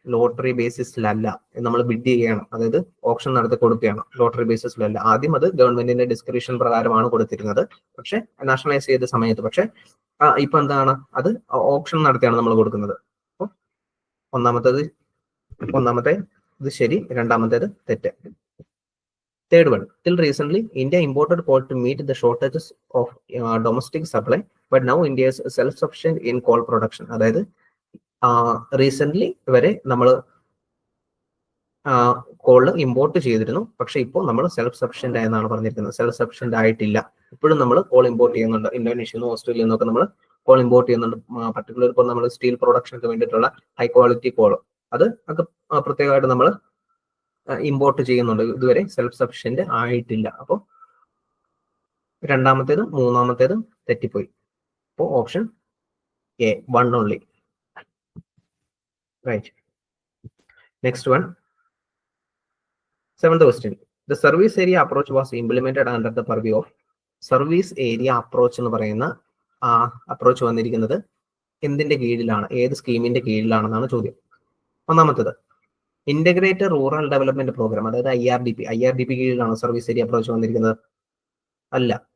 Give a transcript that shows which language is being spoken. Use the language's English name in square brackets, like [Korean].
[Malayalam] Lottery ബേസിസിലല്ല, നമ്മൾ bid ചെയ്യുകയാണ്, അതായത് ഓപ്ഷൻ നടത്തി കൊടുക്കുകയാണ്. ലോട്ടറി ബേസിസിലല്ല. ആദ്യം അത് ഗവൺമെന്റിന്റെ ഡിസ്ക്രിപ്ഷൻ പ്രകാരമാണ് കൊടുത്തിരുന്നത്, പക്ഷെ നാഷണലൈസ് ചെയ്ത സമയത്ത്. പക്ഷെ ഇപ്പൊ എന്താണ്, അത് ഓപ്ഷൻ നടത്തിയാണ് നമ്മൾ കൊടുക്കുന്നത്. അപ്പോൾ ഒന്നാമത്തെ ഇത് ശരി, രണ്ടാമത്തേത് തെറ്റ്. [English] Third one, till recently, India imported coal to meet the shortages of domestic supply, but now India is self-sufficient in coal production. [Malayalam] അതായത് റീസെന്റ് വരെ നമ്മൾ കോൾ ഇമ്പോർട്ട് ചെയ്തിരുന്നു, പക്ഷെ ഇപ്പോൾ നമ്മൾ സെൽഫ് സഫിഷ്യന്റ് ആയെന്നാണ് പറഞ്ഞിരിക്കുന്നത്. സെൽഫ് സഫിഷ്യന്റ് ആയിട്ടില്ല, ഇപ്പോഴും നമ്മൾ കോൾ ഇമ്പോർട്ട് ചെയ്യുന്നുണ്ട്. ഇന്തോനേഷ്യയിൽ നിന്നും ഓസ്ട്രേലിയയിൽ നിന്നൊക്കെ നമ്മൾ കോൾ ഇമ്പോർട്ട് ചെയ്യുന്നുണ്ട്. പർട്ടിക്കുലർ ഇപ്പോൾ നമ്മൾ സ്റ്റീൽ പ്രൊഡക്ഷനൊക്കെ വേണ്ടിയിട്ടുള്ള ഹൈ ക്വാളിറ്റി കോൾ അത് പ്രത്യേകമായിട്ട് നമ്മൾ ഇമ്പോർട്ട് ചെയ്യുന്നുണ്ട്. ഇതുവരെ സെൽഫ് സഫിഷ്യന്റ് ആയിട്ടില്ല. അപ്പോൾ രണ്ടാമത്തേതും മൂന്നാമത്തേതും തെറ്റിപ്പോയി. അപ്പോൾ option A, 1 only. [English] Right. Next one, 7th question. The service area approach was implemented under the purview of. [Malayalam] Service area approach എന്ന് പറയുന്ന അപ്രോച്ച് വന്നിരിക്കുന്നത് എന്തിന്റെ കീഴിലാണ്, ഏത് സ്കീമിന്റെ കീഴിലാണെന്നാണ് ചോദ്യം. ഒന്നാമത്തേത്, ഇന്റഗ്രേറ്റഡ് റൂറൽ ഡെവലപ്മെന്റ് പ്രോഗ്രാം, അതായത് IRDP കീഴിലാണ് സർവീസ് ഏരിയ അപ്രോച്ച് വന്നിരിക്കുന്നത്. അല്ല.